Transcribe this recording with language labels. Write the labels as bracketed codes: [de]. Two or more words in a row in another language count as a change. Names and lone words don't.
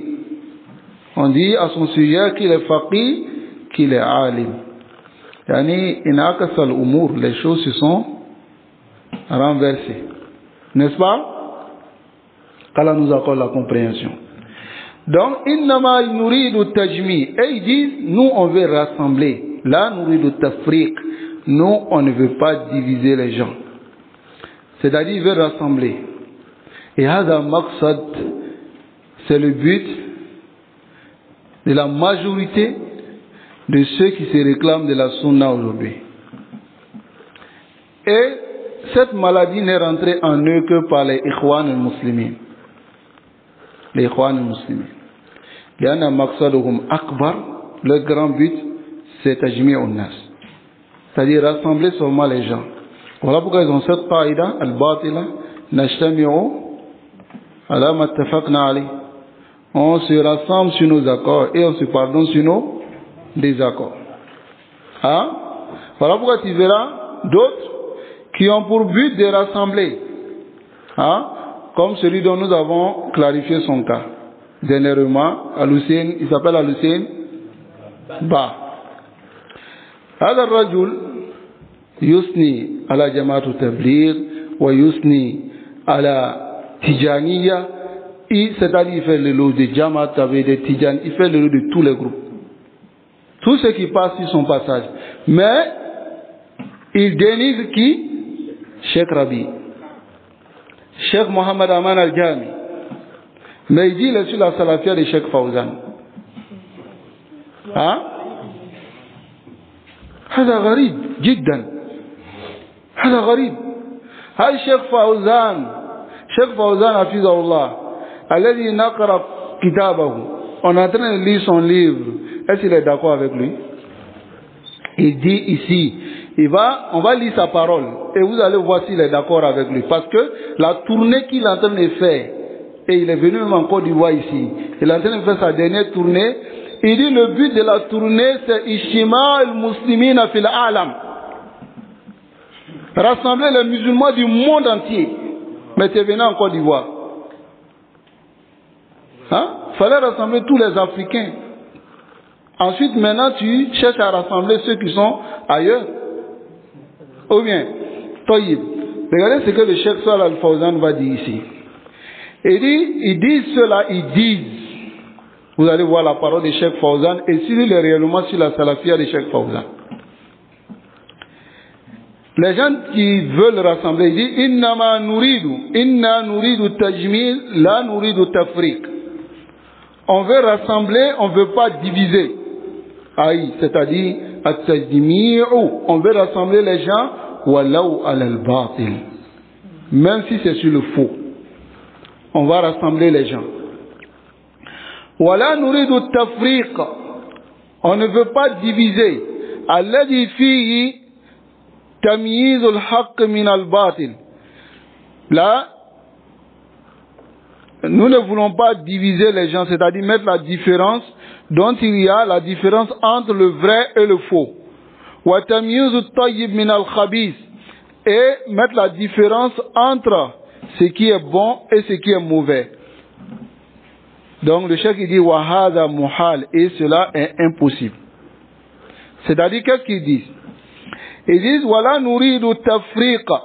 [fr] On dit à son sujet qu'il est faqih, qu'il est alim. [ar] يعني انعكست الأمور, [fr] les choses se sont renversées. N'est-ce pas? qu'Allah nous accorde la compréhension. Donc, [ar] إنما نريد التجميع. [fr] Et ils disent, nous on veut rassembler. [ar] لا نريد التفريق. [fr] Nous, on ne veut pas diviser les gens. C'est-à-dire, ils veulent rassembler. Et [ar] هذا مقصد, [fr] c'est le but de la majorité de ceux qui se réclament de la sunna aujourd'hui. Et cette maladie n'est rentrée en eux que par les ikhwan al-muslimin. Les ikhwan al-muslimin. [ar] لأن مقصدهم أكبر, [fr] leur grand but, c'est [ar] تجميع الناس. [fr] C'est-à-dire rassembler seulement les gens. Voilà pourquoi ils ont cette qaïda, [ar] الباطلة نجتمع على ما اتفقنا عليه. [fr] On se rassemble sur nos accords et on se pardonne sur nos désaccords. Hein? Voilà pourquoi tu verras d'autres qui ont pour but de rassembler. Hein? Comme celui dont nous avons clarifié son cas. Dernièrement, Al-Hussein, il s'appelle Al-Hussein Ba. [ar] هذا رجل, يثني على جماعة التبليغ ويثني على تجانية. [fr] C'est-à-dire il fait le lot de Jamaat, de Tijan, il fait le lot de tous les groupes. Tous ceux qui passent sur son passage. Mais il dénigre qui? Cheikh Rabi, Cheikh Mohamed Aman Al-Jami. Mais il dit il est sur la salafia de Cheikh Fawzan. Hein? [ar] هذا غريب جدا. هذا غريب. هاي شيخ فوزان حفظه الله الذي نقرأ كتابه. [fr] On est en train de lire son livre. Est-ce qu'il est d'accord avec lui? Il dit ici, on va lire sa parole et vous allez voir s'il est d'accord avec lui. Parce que la tournée qu'il est en train de faire, et il est venu même en Côte d'Ivoire ici, il est en train de faire sa dernière tournée. Il dit le but de la tournée c'est [ar] اجتماع المسلمين في العالم. [fr] Rassembler les musulmans du monde entier. Mais tu es venu en Côte d'Ivoire. Hein? Fallait rassembler tous les Africains. Ensuite, maintenant, tu cherches à rassembler ceux qui sont ailleurs. Ou bien, Toyib. Regardez ce que le Cheikh Salih Al-Fawzan va dire ici. Ils disent cela, ils disent. Vous allez voir la parole de Cheikh Fawzan et s'il est réellement sur la salafia de Cheikh Fawzan. Les gens qui veulent rassembler, ils disent [ar] إنا نريد التجميع لا نريد التفريق. [fr] On veut rassembler, on ne veut pas diviser. Aïe, c'est-à-dire, on veut rassembler les gens, [ar] ولو على الباطل. [fr] Même si c'est sur le faux. On va rassembler les gens. [ar] ولا نريد التفريق. [fr] On ne veut pas diviser. [ar] الذي فيه تمييز الحق من الباطل. [fr] Là, nous ne voulons pas diviser les gens, c'est-à-dire mettre la différence dont il y a la différence entre le vrai et le faux. [ar] وتمييز الطيب من الخبيث. [fr] Et mettre la différence entre ce qui est bon et ce qui est mauvais. Donc le cheikh il dit [ar] وهذا محال, [fr] et cela est impossible. C'est-à-dire qu'est-ce qu'ils disent? Ils disent [ar] ولا نريد التفرقة.